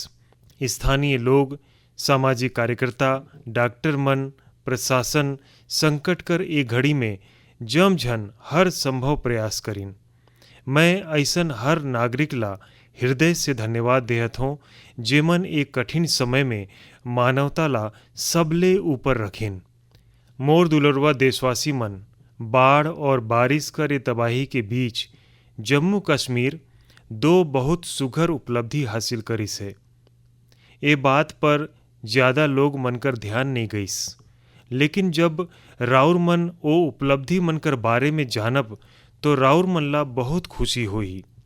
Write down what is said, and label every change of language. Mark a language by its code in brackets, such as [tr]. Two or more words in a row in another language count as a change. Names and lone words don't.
[sgj] स्थानीय लोग, सामाजिक कार्यकर्ता, डॉक्टर मन, प्रशासन संकट कर ए घड़ी में जमझन हर संभव प्रयास करिन। मैं ऐसन हर नागरिक ला हृदय से धन्यवाद देहत हूँ जेमन एक कठिन समय में मानवता ला सबले ऊपर रखिन। मोर दुलरवा देशवासी मन, बाढ़ और बारिश कर ये तबाही के बीच जम्मू कश्मीर दो बहुत सुघर उपलब्धि हासिल करिस है। ये बात पर ज़्यादा लोग मनकर ध्यान नहीं गईस, लेकिन जब राउर मन ओ उपलब्धि मन कर बारे में जानब तो राउर मन ला बहुत खुशी हुई।